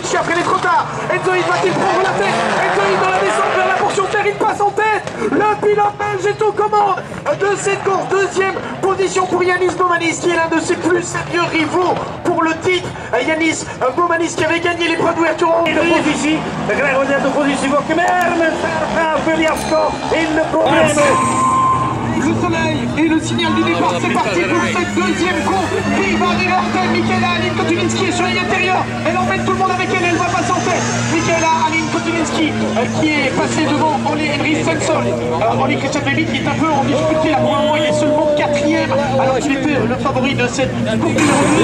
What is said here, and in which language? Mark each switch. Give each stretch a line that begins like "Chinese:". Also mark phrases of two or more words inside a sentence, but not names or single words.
French: Après, il est trop tard. Enzoïd va-t-il prendre la tête? Enzoïd dans la descente vers la portion terre. Il passe en tête. Le pilote belge est aux commandes de cette course. Deuxième position pour Yanis Boumanis qui est l'un de ses plus sérieux rivaux pour le titre. Yanis Boumanis qui avait gagné l'épreuve d'ouverture en
Dutch: In de positie, dan krijgen we net de positie voor Kemermen. Daar gaat Williamsko in de problemen.
French: Le soleil et le signal du départ, c'est parti pour cette deuxième course. Qui va arriver en tête? Michaela Aline Kontuniski est sur la ligne intérieure. Elle emmène tout le monde avec elle, elle va passer en tête. Michaela Aline Kontuniski qui est passée devant Oli Henry Svensson. Oli Christian Baby qui est un peu en difficulté là pour le moment, il est seulement 4e alors qu'il était le favori de cette course numéro 2.